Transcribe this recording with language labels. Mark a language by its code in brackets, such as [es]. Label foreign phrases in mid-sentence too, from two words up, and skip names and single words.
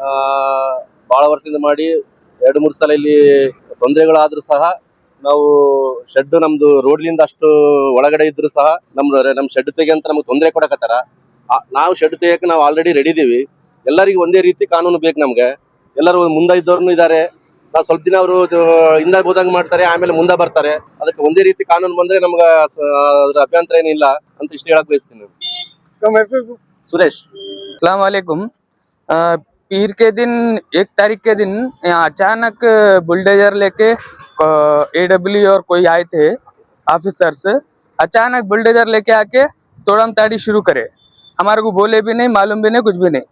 [kn] ಬಹಳ ವರ್ಷದಿಂದ ಮಾಡಿ 2-3 ಸಲ ಇಲ್ಲಿ ತೊಂದರೆಗಳಾದ್ರೂ ಸಹ ನಾವು ಶೆಡ್, ನಮ್ದು ರೋಡ್ಲಿಂದ ಅಷ್ಟು ಒಳಗಡೆ ಇದ್ರು ಸಹ ನಮ್ ಶೆಡ್ ತೆಗಿ ಅಂತ ನಮ್ಗೆ ತೊಂದರೆ ಕೊಡಕತ್ತಾರ. ನಾವು ಶೆಡ್ ತೆಗಿಯಕ್ಕೆ ನಾವು [en] already ready [kn] ಇದೀವಿ. ಎಲ್ಲರಿಗೂ ಒಂದೇ ರೀತಿ ಕಾನೂನು ಬೇಕು ನಮ್ಗೆ. ಎಲ್ಲರೂ ಮುಂದೆ ಇದ್ದವ್ರು ಇದಾರೆ, ನಾವು ಸ್ವಲ್ಪ ದಿನ ಅವರು ಹಿಂದೆ ಹೋದಂಗ್ ಮಾಡ್ತಾರೆ, ಆಮೇಲೆ ಮುಂದೆ ಬರ್ತಾರೆ. ಅದಕ್ಕೆ ಒಂದೇ ರೀತಿ ಕಾನೂನು ಬಂದ್ರೆ ನಮ್ಗೆ ಅದ್ರ ಅಭ್ಯಂತರ ಏನಿಲ್ಲ ಅಂತ ಇಷ್ಟು ಹೇಳಕ್ ಬಯಸ್ತೀನಿ. [hi] सुरेश, [ar] السلام عليكم. [hi] पीर के दिन 1 तारीख के दिन यहाँ अचानक बुलडोजर लेके AW और कोई आए थे ऑफिसर्स। अचानक बुलडोजर लेके आके तोड़म ताड़ी शुरू करे, हमारे को बोले भी नहीं, मालूम भी नहीं, कुछ भी नहीं।